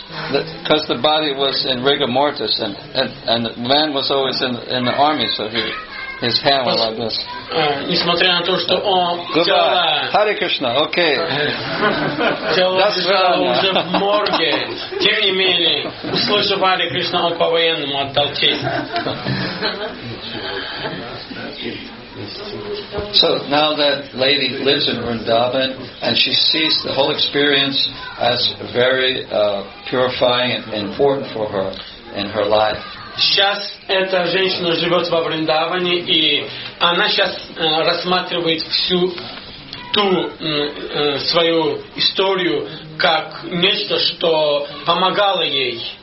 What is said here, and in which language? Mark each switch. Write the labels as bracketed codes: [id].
[en] Because the body was in rigor mortis, and the man was always in the army, so his hand was like this. [ru] Несмотря на то, что он тело... [en] Hare Krishna, okay. [ru] Тело лежало уже в морге. Тем не менее, услышав Харе Кришна, он по-военному отдал честь. [en] So now that lady lives in Vrindavan, and she sees the whole experience as very purifying and important for her in her life. [ru] Сейчас эта женщина живет во Вриндаване, и она сейчас рассматривает всю ту свою историю как нечто, что помогало ей.